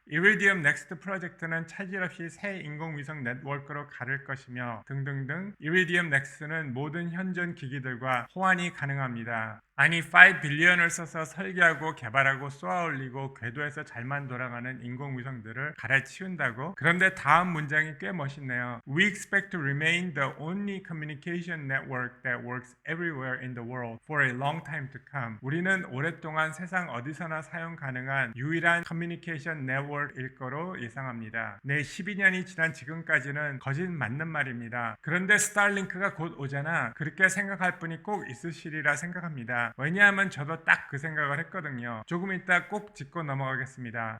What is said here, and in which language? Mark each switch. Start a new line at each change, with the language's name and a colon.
Korean: 이리디움 넥스트 프로젝트는 차질 없이 새 인공위성 네트워크로 가를 것이며 등등등. 이리디움 넥스트는 모든 현존 기기들과 호환이 가능합니다. 아니 5 빌리언을 써서 설계하고 개발하고 쏘아올리고 궤도에서 잘만 돌아가는 인공위성들을 갈아치운다고? 그런데 다음 문장이 꽤 멋있네요.
English: We expect to remain the only communication network that works everywhere in the world for a long time to come.
Korean: 우리는 오랫동안 세상 어디서나 사용 가능한 유일한 커뮤니케이션 네트워크일 거로 예상합니다. 네, 12년이 지난 지금까지는 거짓 맞는 말입니다. 그런데 스타링크가 곧 오잖아. 그렇게 생각할 분이 꼭 있으시리라 생각합니다. 왜냐하면 저도 딱 그 생각을 했거든요. 조금 이따 꼭 짚고 넘어가겠습니다.